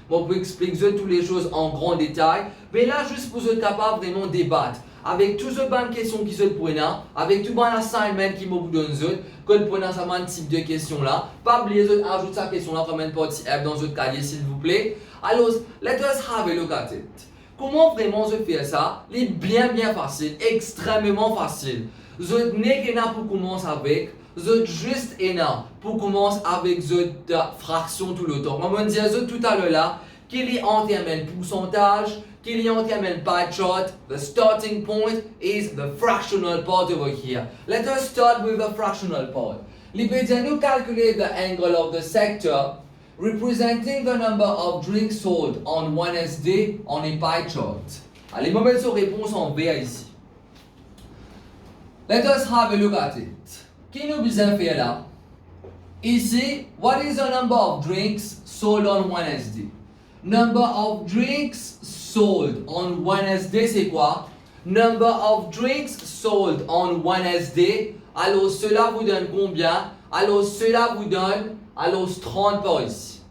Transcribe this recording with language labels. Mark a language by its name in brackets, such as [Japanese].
[French] Moi, je peux expliquer toutes les choses en grand détail, mais là, juste pour être capable vraiment débattre. Avec toutes les bonnes questions qui se prennent, avec tout bon assignment qui me donne, que le prenez ce type de questions là, pas oublier d'ajouter cette question là comme une partie F dans votre cahier s'il vous plaît. [English] Alors, let us have a look at it. [French] Comment vraiment je fais ça? C'est bien facile, extrêmement facile. Je n'ai qu'un pour commencer avec, je juste un pour commencer avec cette fraction tout le temps. Moi, je disais tout à l'heure là, qu'il y a en termes de pourcentage, qu'il y a en termes de pie chart, [English] the starting point is the fractional part over here. Let us start with the fractional part. [French] L'idée nous calculer [English] the angle of the sector representing the number of drinks sold on Wednesday on a pie chart. [French] Allez, on va mettre réponse en vert ici. [English] Let us have a look at it. [French] Qui nous besoin faire là? [English] Ici, what is the number of drinks sold on Wednesday? Number of drinks sold on Wednesday, [French] c'est quoi? [English] Number of drinks sold on Wednesday. [French] Alors, cela vous donne combien? Alors, cela vous donne, alors, 30 par ici.